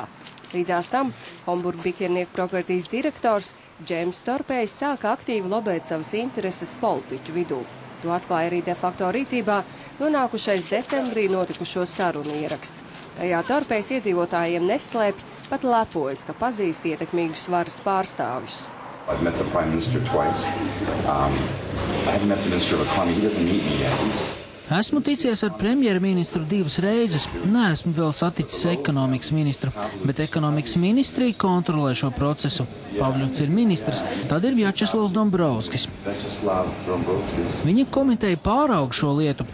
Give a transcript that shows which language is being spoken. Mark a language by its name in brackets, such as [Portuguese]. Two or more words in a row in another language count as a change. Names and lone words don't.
[Latvian] Līdzās tam Homburg Bikernieku Properties direktors Džeims Torpējs sāka aktīvi lobēt savas intereses politiķu vidū. To atklāja arī de facto rīcībā nonākušais decembrī notikušo sarunu ieraksts. Tajā Torpējs iedzīvotājiem neslēpj, pat lepojas, ka pazīst ietekmīgus varas pārstāvjus. [English] I've met the Prime Minister twice. I haven't met the Minister of Economy. He doesn't meet me yet. [Latvian] Esmu ticies ar premjerministru 2 reizes. Neesmu vēl saticis ekonomikas ministru, bet ekonomikas ministrija kontrolē šo procesu. Pavļuts ir ministrs, tad ir Vjačeslavs Dombrovskis. Viņa komiteja pāraug šo lietu.